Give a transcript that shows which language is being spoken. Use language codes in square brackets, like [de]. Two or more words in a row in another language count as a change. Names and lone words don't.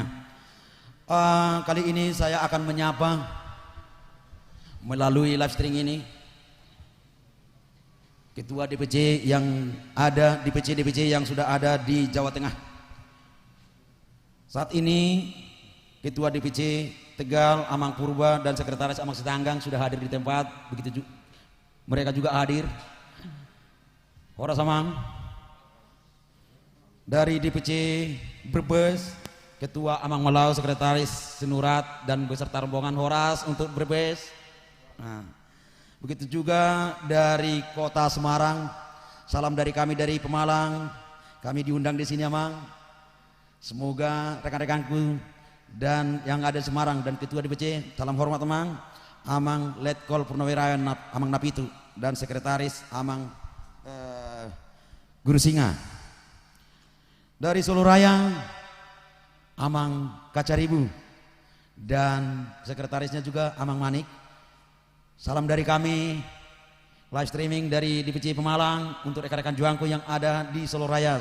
[id] Kali ini saya akan menyapa melalui live streaming ini ketua DPC yang ada DPC yang sudah ada di Jawa Tengah. Saat ini ketua DPC Tegal, Amang Purba dan sekretaris Amang Setanggang sudah hadir di tempat. Begitu mereka juga hadir. Horas Amang dari DPC Brebes, Ketua Amang Melau, Sekretaris Sinurat dan beserta rombongan Horas untuk Brebes. Nah, begitu juga dari Kota Semarang, salam dari kami dari Pemalang. Kami diundang di sini Amang. Semoga rekan-rekanku dan yang ada di Semarang dan Ketua DPC, salam hormat Amang. Amang Letkol Purnawirawan Amang Napitu dan Sekretaris Amang Guru Singa. Dari Solo Raya, Amang Kacaribu dan sekretarisnya juga Amang Manik. Salam dari kami live streaming dari DPC Pemalang untuk rekan-rekan juangku yang ada di Solo Raya.